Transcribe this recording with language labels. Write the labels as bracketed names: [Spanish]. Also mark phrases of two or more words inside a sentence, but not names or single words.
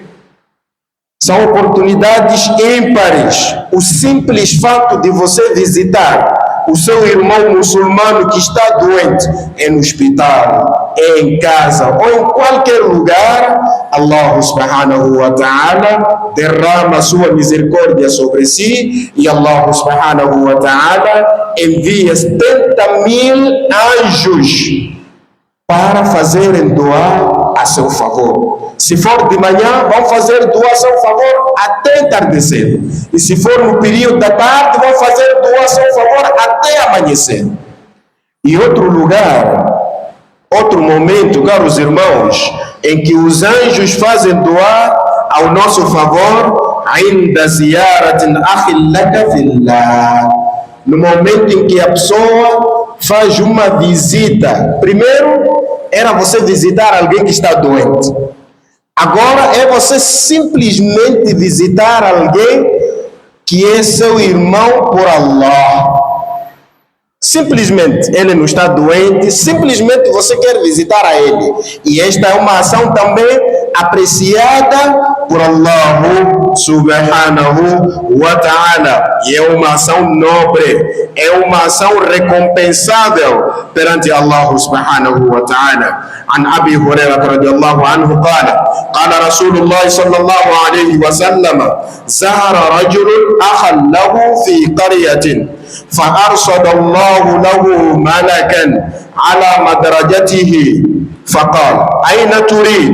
[Portuguese] São oportunidades ímpares. O simples fato de você visitar o seu irmão muçulmano que está doente, é no hospital, é em casa ou em qualquer lugar, [Arabic] الله سبحانه و تعالى [Portuguese] derrama sua misericórdia sobre si e [Arabic] الله سبحانه و تعالى [Portuguese] envia 70,000 anjos para fazerem dua a seu favor. Se for de manhã, vão fazer dua a seu favor até entardecer. E se for no período da tarde, vão fazer dua a seu favor até amanhecer. E outro lugar, outro momento, caros irmãos, em que os anjos fazem dua ao nosso favor, ainda [Arabic] زيارة أخ لك في الله. [Portuguese] No momento em que a pessoa faz uma visita. Primeiro, era você visitar alguém que está doente. Agora é você simplesmente visitar alguém que é seu irmão por Allah. Simplesmente ele não está doente, simplesmente você quer visitar a ele. E esta é uma ação também apreciada por [Arabic] الله سبحانه و تعالى. [Portuguese] E é uma ação nobre, é uma ação recompensável perante [Arabic] الله سبحانه و تعالى. عن أبي هريرة رضي الله عنه قال قال رسول الله صلى الله عليه وسلم زار رجل أخا له في قرية فأرصد الله له ملكا على مدرجته فقال أين تريد؟